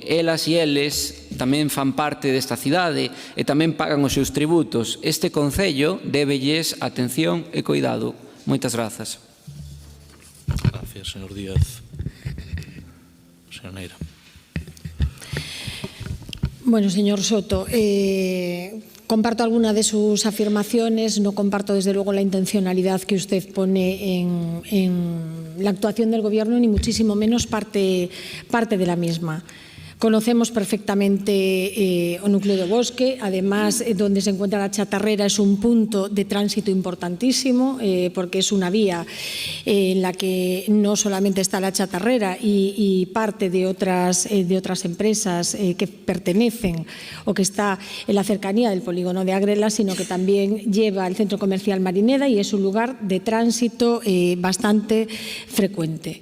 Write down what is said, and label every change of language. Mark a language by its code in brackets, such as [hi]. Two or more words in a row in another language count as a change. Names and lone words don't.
[gl] Elas e eles tamén fan parte desta cidade e tamén pagan os seus tributos. Este concello débelles atención e cuidado. Moitas grazas. [es] Gracias, señor Díaz. Señor Neira. Bueno, señor Soto, comparto alguna de sus afirmaciones, no comparto desde luego la intencionalidad que usted pone en la actuación del Gobierno, ni muchísimo menos parte de la misma. Conocemos perfectamente o núcleo de Bosque, además donde se encuentra la chatarrera es un punto de tránsito importantísimo porque es una vía en la que no solamente está la chatarrera y parte de otras empresas que pertenecen o que está en la cercanía del polígono de Agrela, sino que también lleva el centro comercial Marineda y es un lugar de tránsito bastante frecuente.